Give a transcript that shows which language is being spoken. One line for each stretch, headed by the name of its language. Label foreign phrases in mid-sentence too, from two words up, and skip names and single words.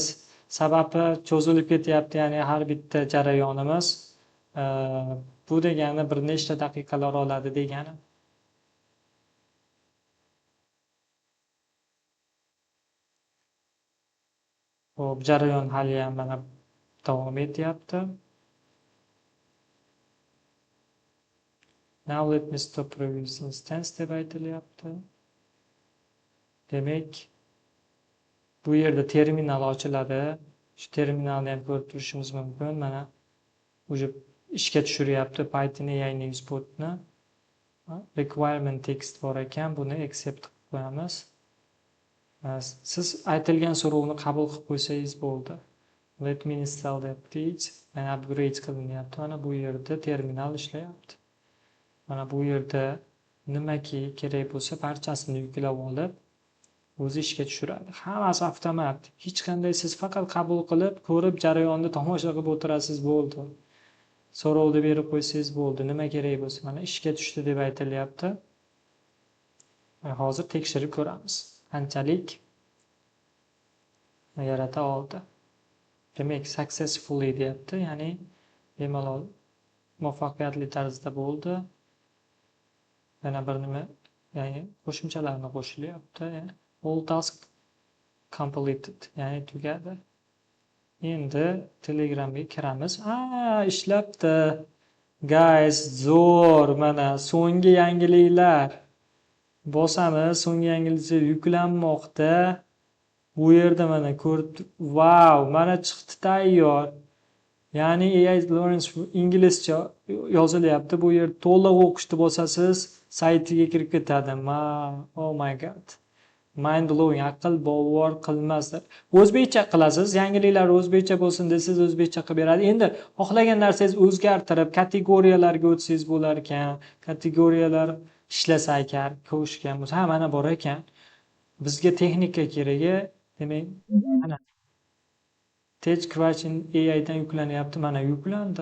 Uzbek: Sababi cho'zilib ketyapti, ya'ni har bitta jarayonimiz. E, Bu degani bir nechta daqiqalar oladi degani. Hop, jarayon haliyam mana davom etyapti.
English: Now let me stop previous instance
Uzbek: deb aytilyapti. Demak, bu yerda terminal ochiladi. Shu terminalni ham ko'rib turishimiz mumkin. Mana уже ishga tushiryapti Python AI Newsbotni.
English: Requirement text
Uzbek: bor ekan, buni accept qilib qo'yamiz. Siz aytilgan so'rovni qabul qilib qo'ysangiz bo'ldi.
English: Let me install the update.
Uzbek: Mana upgrade qilinyapti. Mana bu yerda terminal ishlayapti. Mana bu yerda nimaki kerak bo'lsa barchasini yuklab olib, o'zi ishga tushiradi. Hammasi avtomat. Hech qanday siz faqat qabul qilib, ko'rib, jarayonni tomosha qilib o'tirasiz bo'ldi. So'rovni berib qo'ysangiz bo'ldi. Nima kerak bo'lsa, mana ishga tushdi deb aytilyapti. Hozir tekshirib ko'ramiz. Qanchalik yarata oldi. Demak, successfully deyapti, ya'ni bemalol muvaffaqiyatli tarzda bo'ldi. Yana bir nima, ya'ni qo'shimchalarni qo'shilyapti.
English: All task completed,
Uzbek: ya'ni tugadi. Endi Telegramga kiramiz. Ishlabdi. Guys, zo'r, mana so'nggi yangiliklar. Bosamiz, so'nggi yangiliklar yuklanmoqda. Bu yerda mana ko'rib, wow, mana chiqdi tayyor. Ya'ni AI Lawrence inglizcha yozilyapti. Bu yer to'liq o'qishni bosasiz, saytiga kirib ketadi.
English: Oh my god. Mind blowing,
Uzbek: aql bovar qilmasdir. O'zbekcha qilasiz, yangiliklar o'zbekcha bo'lsin desangiz o'zbekcha qilib beradi. Endi xohlagan narsangiz o'zgartirib, kategoriyalarga o'tsangiz bo'lar ekan. Kategoriyalar ishlasa agar, ko'shgan bo'lsa, mana bor ekan. Bizga texnika keragi, demak, mana Tech Question AI dan yuklanyapti, mana yuklandi.